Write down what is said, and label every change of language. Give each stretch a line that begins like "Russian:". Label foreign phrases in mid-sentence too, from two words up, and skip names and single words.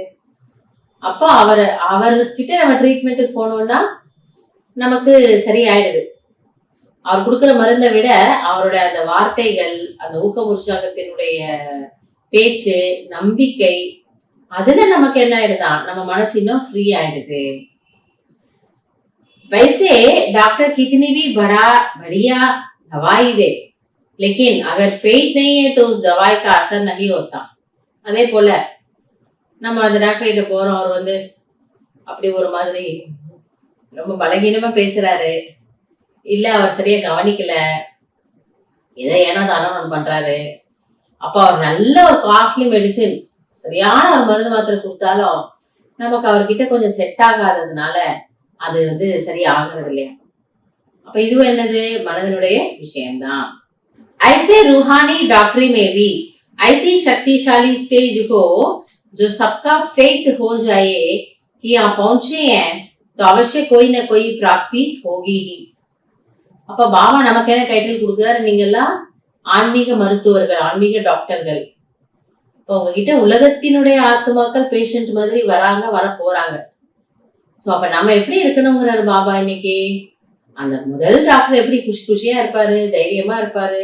Tamil: அப்போ அவர்கிட்ட நம்ம ட்ரீட்மெண்ட்டுக்கு போனோம்னா நமக்கு சரியாயிடுது. அவர் கொடுக்குற மருந்தை விட அவருடைய அந்த வார்த்தைகள், அந்த ஊக்க உற்சாகத்தினுடைய பேச்சு, நம்பிக்கை, அதுல நமக்கு என்ன ஆயிடுதான், நம்ம மனசு இன்னும் ஃப்ரீ ஆயிடுது.
Hindi: वैसे डॉक्टर कितनी भी बढ़िया दवाई दे, लेकिन अगर फेथ नहीं है तो उस दवाई का असर नहीं होता.
Tamil: அதே போல நம்ம அந்த டாக்டர் கிட்ட போறோம், அவர் வந்து அப்படி ஒரு மாதிரி ரொம்ப பலகீனமா பேசுறாரு, இல்ல அவர் சரியா கவனிக்கல, ஏதோ ஏனோ தானோ ஒன்று பண்றாரு. அப்ப அவர் நல்ல ஒரு
English: costly medicine,
Tamil: சரியான ஒரு மருந்து மாத்திரை கொடுத்தாலும் நமக்கு அவர்கிட்ட கொஞ்சம் செட் ஆகாததுனால அது வந்து சரியா ஆகிறது இல்லையா. அப்ப இதுவும் என்னது, மனதனுடைய விஷயம்தான்.
Hindi: ऐसे रूहानी डॉक्टरी में भी ऐसी शक्तिशाली स्टेज हो जो सबका फेथ हो जाए कि यहाँ पहुंचे हैं तो अवश्य कोई ना कोई प्राप्ति होगी ही.
Tamil: அப்ப பாபா நமக்கு என்ன டைட்டில் கொடுக்குறாரு, நீங்க எல்லாம் ஆன்மீக மருத்துவர்கள், ஆன்மீக டாக்டர்கள். இப்போ உங்ககிட்ட உலகத்தினுடைய ஆத்மாக்கள் பேஷண்ட் மாதிரி வர போறாங்க. ஸோ அப்ப நம்ம எப்படி இருக்கணுங்கிறாரு பாபா இன்னைக்கு. அந்த முதல் டாக்டர் எப்படி குஷியா இருப்பாரு, தைரியமா இருப்பாரு.